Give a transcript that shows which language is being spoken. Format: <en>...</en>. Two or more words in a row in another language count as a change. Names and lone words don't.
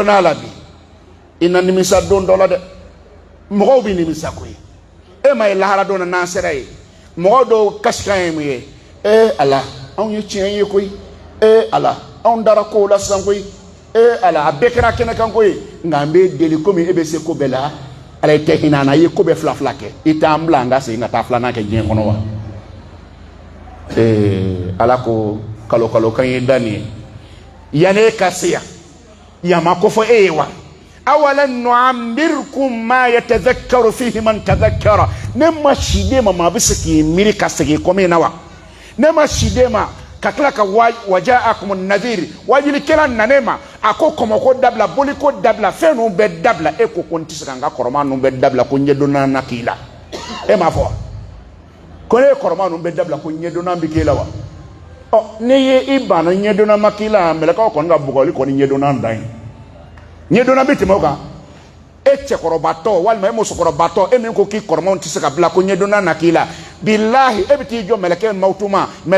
<bm>n'a la bi i na nimisa don dɔ la dɛ mɔgɔw bɛ nimisa koyi e ma ye lahara don na n'an sera ye mɔgɔ dɔw kasikan ye mun ye ala anw ye tiɲɛ ye koyi ala anw dara kow la sisan koyi ala a bɛɛ kɛra kɛnɛ kan koyi nka an bɛ deli komi e bɛ se ko bɛɛ la ala i tɛ hinɛ an na i ye ko bɛɛ fila fila kɛ i t'an bila an ka segin ka taa filanan kɛ diɲɛ kɔnɔ wa ala ko kalo kan ye da nin ye yanni e ka se yan yan ma ko fɔ e ye wa</bm> <ar>أولم نعمركم ما يتذكر فيه من تذكر</ar> <bm>ne ma siden ma maa bɛ se k'i miiri ka segin komi na wa ne ma siden ma ka tila ka</bm> <ar>وجاءكم النذير</ar> <bm>wajilikɛla nane ma a ko kɔmɔko dabila boliko dabila fɛn ninnu bɛɛ dabila e ko n tɛ se ka n ka kɔrɔma ninnu bɛɛ dabila ko ɲɛdonna na k'i la e m'a fɔ wa ko ne ye kɔrɔma ninnu bɛɛ dabila ko ɲɛdonna bɛ k'e la wa ɔ ne ye i banna ɲɛdonna ma k'i la mɛlɛkaw kɔni ka bugɔli kɔni ɲɛdonna dan ye ɲɛdonna bɛ tɛmɛ o kan e cɛkɔrɔbatɔ walima e musokɔrɔbatɔ e min ko k'i kɔrɔmaw tɛ se ka bila ko ɲɛdonna na k'i la bilahi e bɛ t'i jɔ mɛlɛkɛ mawutu ma</bm>